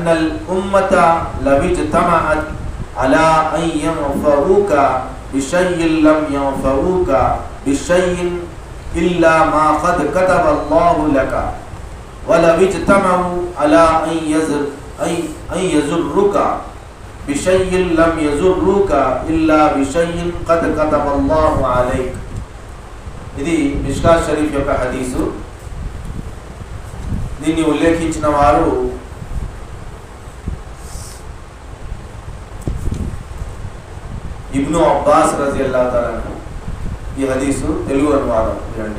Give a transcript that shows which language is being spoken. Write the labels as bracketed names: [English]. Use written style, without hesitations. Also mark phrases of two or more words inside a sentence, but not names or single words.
[Arabic] الأمة لو اجتمعت على أن ينفعوك بشيء لم ينفعوك بشيء إلا ما قد كتب الله لك ولو اجتمعوا على أن يضروك بشيء لم يضروك إلا بشيء قد كتب الله عليك. [Telugu] ఇది మిష్కాత్ షరీఫ్ యొక్క హదీసు. దీన్ని ఉల్లేఖించిన వారు ఇబ్ను అబ్బాస్ [Arabic] رضي الله تعالى عنه. [Telugu] ఈ హదీసు తెలుగు అనువాదం చూడండి.